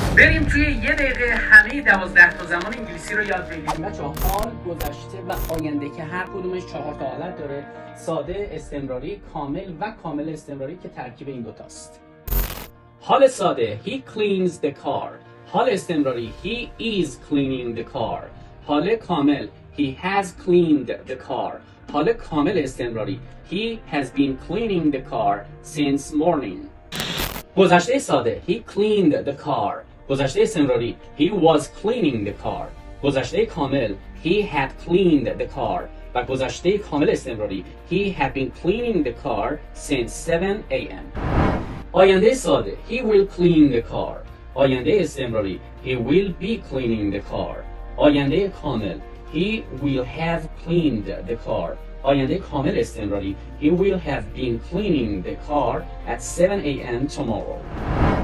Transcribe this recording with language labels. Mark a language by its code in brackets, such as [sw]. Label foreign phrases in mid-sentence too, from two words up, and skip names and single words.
[fa] بریم توی یه دقیقه همه 12 تا زمان انگلیسی رو یاد بگیریم. بچه‌ها حال، گذشته و آینده که هر کدومش 4 تا حالت داره. ساده، استمراری، کامل و کامل استمراری که ترکیب این دوتاست. حال ساده [en] he cleans the car. [fa] حال استمراری [en] he is cleaning the car. [fa] حال کامل [en] he has cleaned the car. [fa] حال کامل استمراری [en] he has been cleaning the car since morning. [fa] گذشته ساده [en] he cleaned the car. [fa] گذشته استمراری [en] he was cleaning the car. [fa] گذشته کامل [en] he had cleaned the car. [fa] و گذشته کامل استمراری [en] he had been cleaning the car since 7 a.m. [fa] آینده ساده [en] he will clean the car. [fa] آینده استمراری [en] he will be cleaning the car. [fa] آینده کامل [en] he will have cleaned the car. [fa] آینده کامل استمراری [en] he will have been cleaning the car at 7 a.m. tomorrow.